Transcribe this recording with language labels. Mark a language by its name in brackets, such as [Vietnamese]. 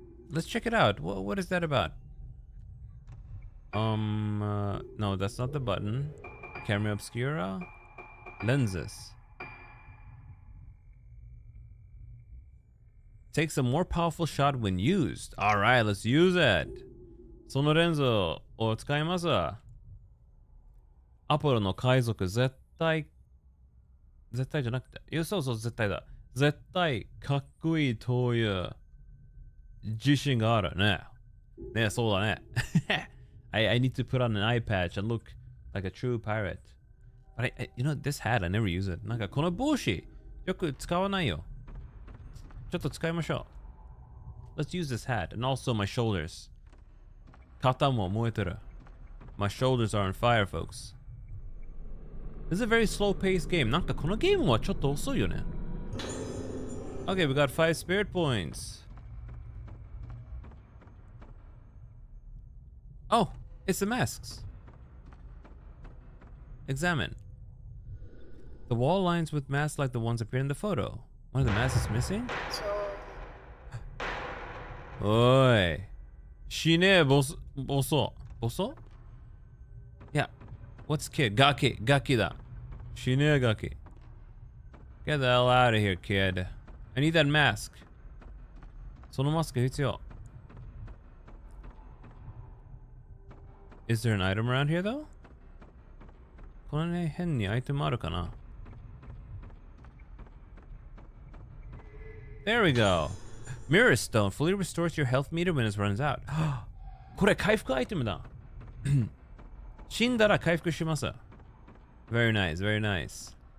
[English] Let's check it out. What is that about? No, that's not the button. Camera obscura. Lenses. Takes a more powerful shot when used. Alright, let's use it. [Japanese] そのレンズを使います。アポロの海賊絶対じゃなくて。いや、そう絶対だ。絶対かっこいいという自信があるね。ね、そうだね。 [English] I need to put on an eye patch and look like a true pirate. But you know, this hat, I never use it. [Japanese] なんかこの帽子、よく使わないよ。ちょっと使いましょう。 [English] Let's use this hat and also my shoulders. [Japanese] 肩も燃えてる。 [English] My shoulders are on fire, folks. This is a very slow-paced game. [Japanese] なんかこのゲームはちょっと遅いよね。 [English] Okay, we got 5 spirit points. Oh, it's the masks. Examine. The wall lines with masks like the ones appeared in the photo. One of the masks is missing? [Japanese] Oi. Shine boso. Boso? Yeah. What's kid? Gaki. Gaki da. Shine gaki. [English] Get the hell out of here, kid. I need that mask. そのマスク必要. Is there an item around here though? [Japanese] このね、変にアイテムあるかな? [English] There we go. Mirror stone fully restores your health meter when it runs out. [Japanese] これ回復アイテムだ。死んだら回復します。 [English] Very nice, very nice.